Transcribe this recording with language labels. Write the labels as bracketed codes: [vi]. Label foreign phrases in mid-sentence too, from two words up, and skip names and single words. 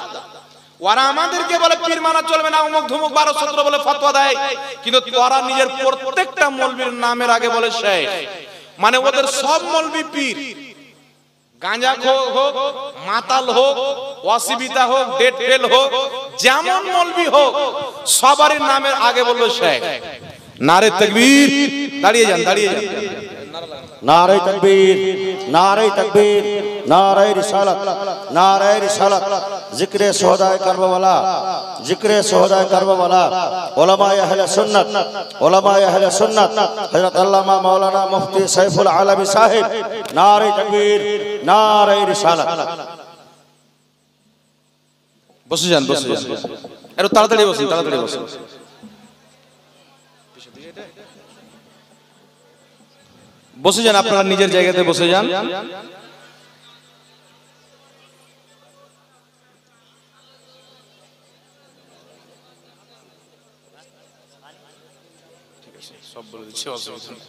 [bn] ওরা আমাদেরকে বলে পীর মানা চলবে না, অমুক ধুমুক 12-17 বলে ফতোয়া দেয়, কিন্তু ওরা নিজের প্রত্যেকটা মৌলবীর নামের আগে বলে শেখ। মানে ওদের সব মৌলবী পীর, গাঁজাখোর হোক, মাতাল হোক, ওয়াসিবিতা হোক, ডেট ফেল হোক, যেমন মৌলবী হোক, সবারই নামের আগে বলবে শেখ। [ur] نعرۂ تکبیر. [bn] দাঁড়িয়ে যান, দাঁড়িয়ে যান। [ur] نعرۂ تکبیر، نعرۂ تکبیر، نعرۂ رسالت، نعرۂ رسالت. ذکرِ شہدائے کربلا، ذکرِ شہدائے کربلا. علمائے اہلِ سنت، علمائے اہلِ سنت، حضرت علامہ مولانا مفتی سیف العالمی صاحب. نعرۂ تکبیر، نعرۂ رسالت. [bn] বসে যান, বসে যান, একটু তাড়াতাড়ি বসুন, তাড়াতাড়ি বসুন। বসে যান, আপনারা নিজের জায়গাতে বসে যান। সব বলে দিচ্ছি, অসুবিধা নেই।